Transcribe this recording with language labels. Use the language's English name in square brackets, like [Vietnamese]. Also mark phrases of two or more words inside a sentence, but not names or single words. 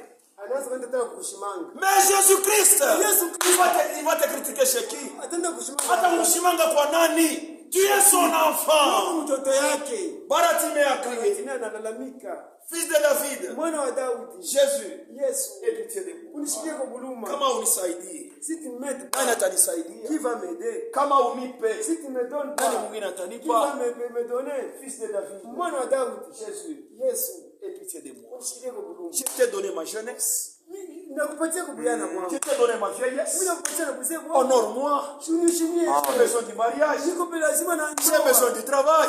[French] Mais Jésus-Christ, il va te critiquer chez qui? Tu es son enfant. Baratimé a crié. Fils de David, Jésus, aie pitié de moi. [Swahili] Kama unisaidie, nani atanisaidia? [French] Qui va m'aider? [Swahili] Kama unipe, [French] Si tu me donnes pas, [Swahili] nani mwingine [French] qui va [Swahili] atanipa? [French] me donner? Fils de David, Jésus, aie pitié de moi. Je t'ai donné ma jeunesse. Je t'ai donné ma vieillesse. Honore-moi. J'ai besoin du mariage. J'ai besoin du travail.